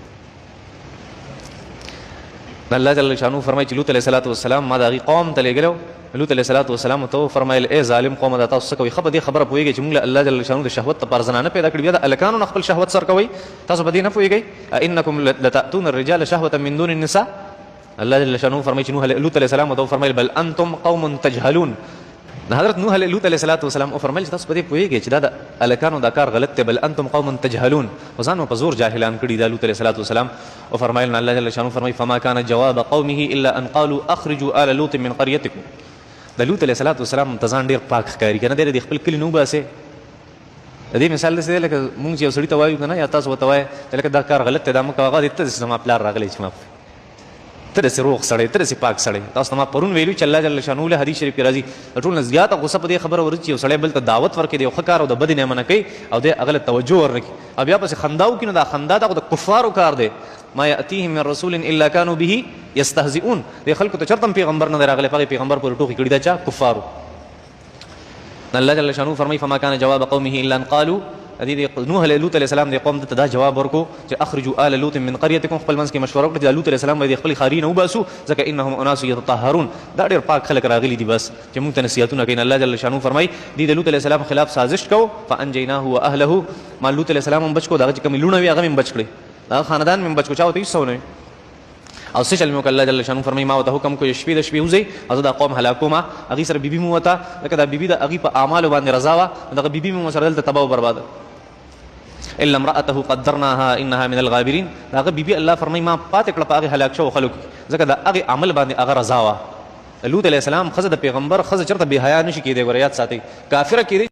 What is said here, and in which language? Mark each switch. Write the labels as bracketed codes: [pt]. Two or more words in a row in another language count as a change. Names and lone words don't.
[ps] الله [ar] جل شانو [ps] فرمایي چې لوط [ar] علیه السلام [ps] ما د هغې قوم ته لېږلی لوط [ar] علیه السلام [ps] ته وفرمایل ای ظالم قومه دا تاسو څه کوئ ښه په دې خبره پوهېږئ چې موږ له الله [ar] جل شانو [ps] د شهوت دپاره زنانه پیدا کړي بیا د هلکانو نه خپل شهوت سر کوئ تاسو په دې نه پوهېږئ [ar] انکم لتأتون الرجال شهوة من دون النساء [ps] الله [ar] جل شانو [ps] فرمایي چې لوط [ar] علیه السلام [ps] ته وفرمایل [ar] بل انتم قوم تجهلون [ps] حضرت نوح علیه لوط [ar] علیه السلام [ps] وفرمایل چې تاسو په دې پوهېږئ چې دا د هلکانو دا کار غلط دی [ar] بل انتم قوم تجهلون [ps] خو ځان په زور جاهلان کړي دا لوط [ar] علیه السلام [ps] وفرمایل نو الله جل شانو فرمایي [ar] فما كان جواب قومه الا ان قالوا اخرجوا آل لوط من قريتكم [ps] د لوط [ar] علیه السلام [ps] ته ځان ډېر پاک ښکاري که نه دی د خپل کلي نه وباسې د دې مثال داسې دی لکه مونږ چې یو سړي ته وایو که نه یا تاسو ورته وایې لکه دا کار غلط دی دا مه کوه هغه ته داسې زما پلار راغلی چې ما ته داسې روغ سړی ته داسې پاک سړی تاسو ته ما پرون ویلو چې الله [ar] جل شانو [ps] له حدیث شریف کې راځي د ټول نه زیاته غصه په دې خبره ورځي چې یو سړی بل ته دعوت ورکړي د یو ښه کار او د بدې نه منع کوي او دی هغه له توجه ورنه کړي او بیا پسې خندا وکړي نو دا خندا دا خو د کفارو کار دی [ar] ما یأتیهم من رسول الا كانوا به یستهزئون [ps] دې خلکو ته چېرته هم پیغمبر نه دی راغلی په هغې پیغمبر پورې ټوکې کړي دا چا کفارو الله [ar] جل شانو [ps] فرمایي [ar] فما كان جواب قومه الا ان قالوا [ps] نوح علیه لوط [ar] علیه السلام [ps] د قوم ته دا جواب ورکو چې [ar] اخرجوا آل لوط من قريتكم [ps] خپل منځ کې مشوره وکړه چې لوط [ar] علیه السلام [ps] باید خپل ښاري نه وباسو ځکه [ar] انهم اناس یتطهرون [ps] دا ډېر پاک خلک راغلي دي بس چې موږ ته نصیحتونه کوي الله [ar] جل شانو [ps] فرمایي دوی د لوط [ar] علیه السلام [ps] خلاف سازش کو [ar] فانجیناه واهله [ps] ما لوط علیه السلام هم بچ کو دغه چې کومې لوڼه وي هغه هم بچ کړې هغه خاندان هم بچ کو چا ورته هېڅ څه نه او څه چل مې وکړه الله [ar] جل شانو [ps] فرمایي ما ورته حکم کو شپې د شپې وځئ او زه دا قوم هلاکومه هغې سره بیبي مو وته لکه دا بیبي د هغې په اعمالو باندې رضا وه دغه بیبي مو سره دلته تباه و برباده [ar] الا امرأته قدرناها انها من الغابرین [ps] هغه بیبي الله فرمایي ما پاتې کړه په هغې هلاک شوو خلکو ځکه د هغې عمل باندې هغه رضا وه لوط [ar] علیه السلام [ps] ښځه د پیغمبر ښځه چېرته بې حیا نه شي کېدی ګوره یاد ساتئ کافره کېدی